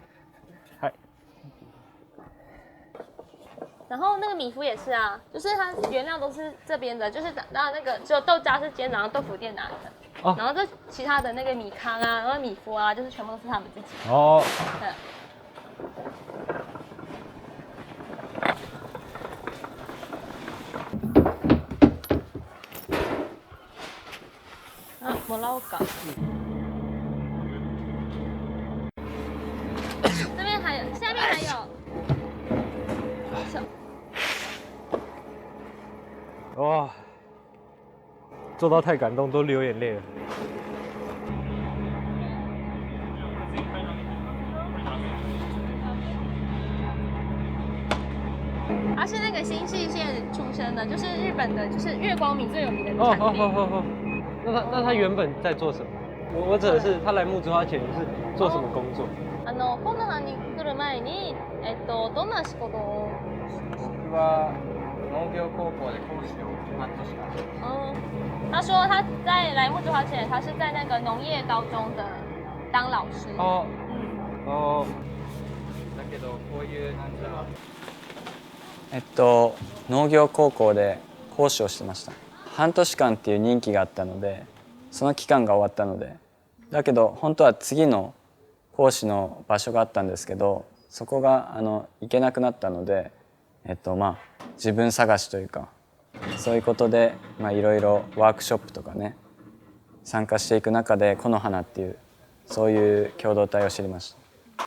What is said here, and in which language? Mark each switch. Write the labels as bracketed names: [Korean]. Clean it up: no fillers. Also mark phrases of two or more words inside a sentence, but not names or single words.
[Chinese] 然后那个米麸也是啊，就是它原料都是这边的，就是然后那个只有豆渣是今天早上豆腐店拿的，然后这其他的那个米糠啊，然后米麸啊，就是全部都是他们自己。对。 [Japanese] もらおうか。 [Chinese] 这边还有，下面还有。哇，做到太感动，都流眼泪了。他是那个新泻县出生的，就是日本的，就是月光米最有名的产地。那他原本在做什么？我指的是他来木之花前是做什么工作？ [Japanese] コノハに来る前にどんな仕事を？僕は農業高校で講師を半年間。 [Chinese] 他说他在来木之花前，他是在那个农业高中的当老师。 [Japanese] だけどこういうなんだろう。農業高校で講師をしてました。半年間っていう任期があったので、その期間が終わったので、だけど本当は次の講師の場所があったんですけど、そこが行けなくなったので、自分探しというか、そういうことでいろいろワークショップとかね参加していく中でこの花っていうそういう共同体を知りました。